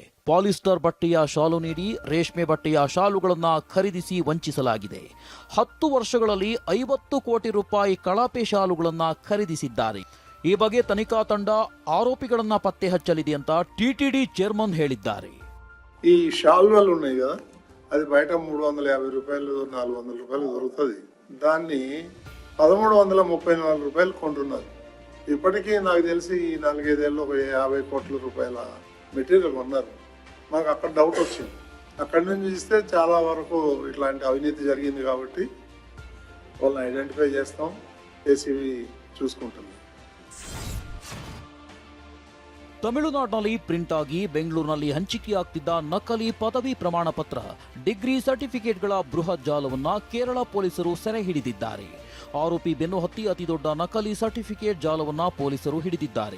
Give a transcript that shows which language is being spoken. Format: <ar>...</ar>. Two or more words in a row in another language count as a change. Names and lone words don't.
<kn>ಪಾಲಿಸ್ಟರ್ ಬಟ್ಟೆಯ ಶಾಲು ನೀಡಿ ರೇಷ್ಮೆ ಬಟ್ಟೆಯ ಶಾಲುಗಳನ್ನು ಖರೀದಿಸಿ ವಂಚಿಸಲಾಗಿದೆ. 10 ವರ್ಷಗಳಲ್ಲಿ 50 ಕೋಟಿ ರೂಪಾಯಿ ಕಳಪೆ ಶಾಲುಗಳನ್ನು ಖರೀದಿಸಿದ್ದಾರೆ. ಈ ಬಗ್ಗೆ ತನಿಖಾ ತಂಡ ಆರೋಪಿಗಳನ್ನ ಪತ್ತೆ ಹಚ್ಚಲಿದೆ ಅಂತ ಟಿಟಿಡಿ ಚೇರ್ಮನ್ ಹೇಳಿದ್ದಾರೆ.</kn> <te>ఈ షాల్వాలు ఉన్నాయి కదా, అది బయట 350 రూపాయలు 400 రూపాయలు దొరుకుతుంది. దాన్ని 1334 రూపాయలు కొంటున్నారు. ఇప్పటికీ నాకు తెలిసి 4-5 ఏళ్ళు ఒక 50 కోట్ల రూపాయల మెటీరియల్ కొన్నారు. మాకు అక్కడ డౌట్ వచ్చింది. అక్కడి నుంచి చూస్తే చాలా వరకు ఇట్లాంటి అవినీతి జరిగింది కాబట్టి వాళ్ళని ఐడెంటిఫై చేస్తాం, ఏసీబీ చూసుకుంటుంది.</te> <kn>ತಮಿಳುನಾಡಿನಲ್ಲಿ ಪ್ರಿಂಟ್ ಆಗಿ ಬೆಂಗಳೂರಿನಲ್ಲಿ ಹಂಚಿಕೆಯಾಗ್ತಿದ್ದ ನಕಲಿ ಪದವಿ ಪ್ರಮಾಣ ಪತ್ರ,</kn> <en>degree certificates</en> <kn>ಬೃಹತ್ ಜಾಲವನ್ನ ಕೇರಳ ಪೊಲೀಸರು ಸೆರೆ ಹಿಡಿದಿದ್ದಾರೆ. ಆರೋಪಿ ಬೆನ್ನು ಹತ್ತಿ ಅತಿದೊಡ್ಡ ನಕಲಿ ಸರ್ಟಿಫಿಕೇಟ್ ಜಾಲವನ್ನ ಪೊಲೀಸರು ಹಿಡಿದಿದ್ದಾರೆ.</kn>